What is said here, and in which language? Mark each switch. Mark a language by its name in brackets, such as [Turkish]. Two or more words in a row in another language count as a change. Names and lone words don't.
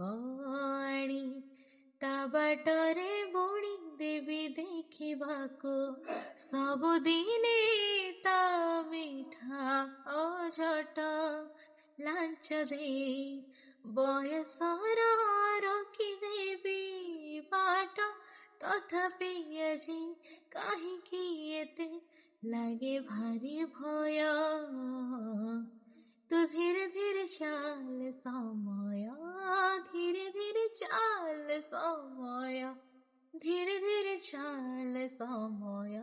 [Odia] ଆଣି ତା ବାଟରେ ବୁଣି ଦେବି ଦେଖିବାକୁ ସବୁଦିନେ ତା ମିଠା ଅଝଟ ଲାଞ୍ଚ ଦେଇ ବୟସର ରଖିଦେବି ବାଟ ତଥାପି ଆଜି କାହିଁକି ଏତେ ଲାଗେ ଭାରି ଭୟ [Hindi] तू धीरे धीरे चाल समय धीरे धीरे चाल समय धीरे धीरे चाल समय